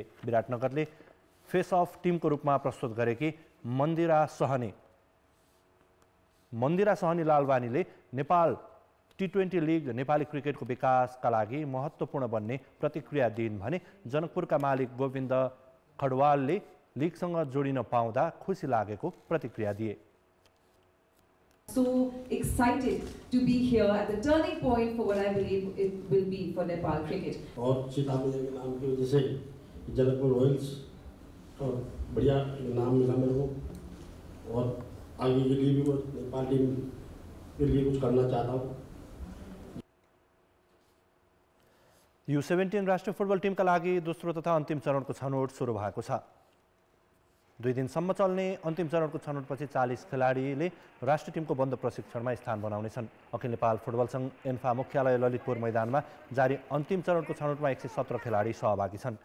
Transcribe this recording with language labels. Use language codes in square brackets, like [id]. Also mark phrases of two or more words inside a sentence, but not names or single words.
[ne] विराटनगरले फेस अफ टिमको रूपमा प्रस्तुत गरेकी मन्दिरा सहनी लालवानीले नेपाल टी20 लिग नेपाली क्रिकेटको विकासका लागि महत्त्वपूर्ण बन्ने प्रतिक्रिया दिइन् भने जनकपुरका मालिक गोविन्द खडवालले लिगसँग जोडिन पाउँदा खुसी लागेको प्रतिक्रिया दिए। [en] So excited to be here at the turning point for what I believe it will be for Nepal cricket. [hi] और चितामी के नाम की वजह से जनकपुर रॉयल्स और बढ़िया नाम मिला मेरे को और आगे के लिए भी मैं नेपाल टीम के लिए कुछ करना चाहता हूँ। [ne] U17 राष्ट्रिय फुटबल टिमका लागि दोस्रो तथा अन्तिम चरणको छनौट सुरु भएको छ। 2 दिनसम्म चल्ने अन्तिम चरणको छनौटपछि 40 खेलाडीले राष्ट्रिय टिमको बन्द प्रशिक्षणमा स्थान बनाउनेछन्। अखिल नेपाल फुटबल सङ्घ एन्फा मुख्यालय ललितपुर मैदानमा जारी अन्तिम चरणको छनौटमा 117 खेलाडी सहभागी छन्।